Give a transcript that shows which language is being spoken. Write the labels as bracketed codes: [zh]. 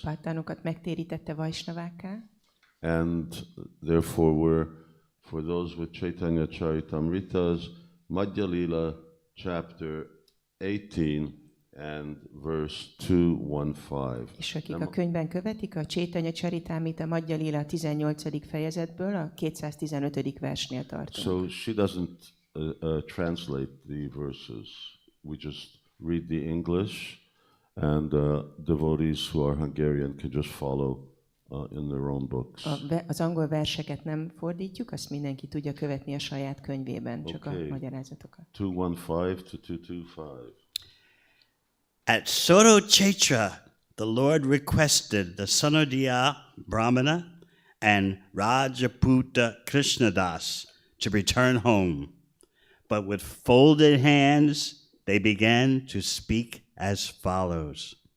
[hu] Pátánokat megtérítette Vaisnavákká. [en] And therefore for those with Caitanya Charitamrita's Madhya Lila chapter 18 and verse 215. [hu] És akik a könyvben követik, a Caitanya Charitamrita Madhya Lila 18. fejezetből a 215. versnél tartunk. [en] So she doesn't translate the verses. We just read the English, and devotees who are Hungarian can just follow in their own books. [hu] Az angol verseket nem fordítjuk, azt mindenki tudja követni a saját könyvében, csak a magyarázatokat. [en] 215 to 225. At Soro Chaitra, the Lord requested the Sanodiya Brahmana and Rajaputa Krishnadas to return home, but with folded hands they began to speak as follows.